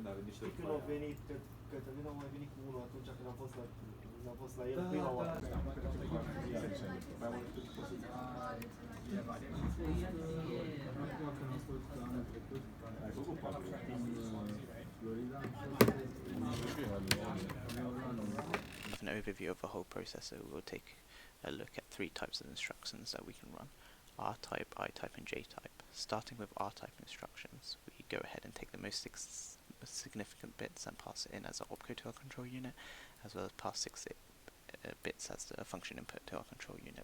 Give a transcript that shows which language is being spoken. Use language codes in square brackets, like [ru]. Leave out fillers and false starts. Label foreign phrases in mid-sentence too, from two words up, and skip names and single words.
[ro] Știi când au venit, că Cătălin a mai venit cu unul atunci când am fost la el prima oară. Ai făcut patru Florida. [en] With an overview of the whole processor, we'll take a look at three types of instructions that we can run: R-type, I-type and J-type. Starting with R-type instructions, we go ahead and take the most significant bits and pass it in as an opcode to our control unit, as well as pass 6 bits as a function input to our control unit.